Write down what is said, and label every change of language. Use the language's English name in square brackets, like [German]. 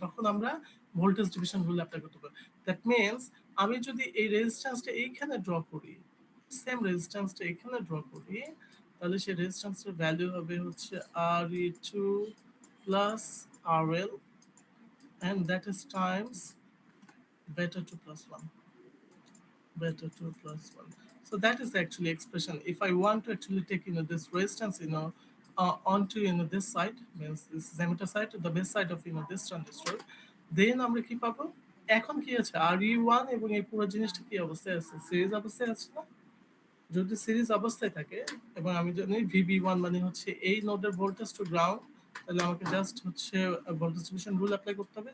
[Bangla] তখন আমরা voltage division rule apply করতে পারব। দ্যাট মিন্স আমি যদি এই রেজিস্ট্যান্সটা এইখানে ড্র করি, সেম রেজিস্ট্যান্সটা এখানে ড্র করি, তাহলে সেই রেজিস্ট্যান্সের ভ্যালু হবে হচ্ছে RE2 plus RL, [English] and that is times beta 2 plus 1, beta 2 plus 1. So that is actually expression. If I want to actually take this resistance onto this side, means this is emitter side, the base side of this transistor, then [Bangla] আমরা কি পাবো? এখন কি আছে, RE1 এবং এই পুরো জিনিসটা কি অবস্থায় আছে? সিরিজ অবস্থায় আছে না? যদি সিরিজ অবস্থায় থাকে এবং আমি জানি VB1 মানে হচ্ছে এই নোডের ভোল্টেজ টু গ্রাউন্ড, তাহলে আমাকে জাস্ট হচ্ছে ভোল্টেজ ডিভিশন রুল অ্যাপ্লাই করতে হবে।